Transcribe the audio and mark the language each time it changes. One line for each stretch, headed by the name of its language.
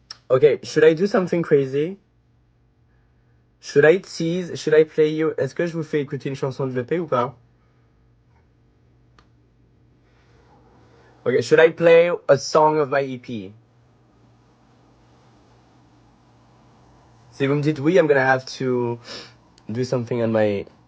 English: Okay, should I do something crazy? Should I tease? Should I play you?
French: Est-ce que je vous fais écouter une chanson de l'EP ou pas?
English: Okay, should I play a song of my EP?
French: Si vous me dites oui,
English: I'm gonna have to do something on my...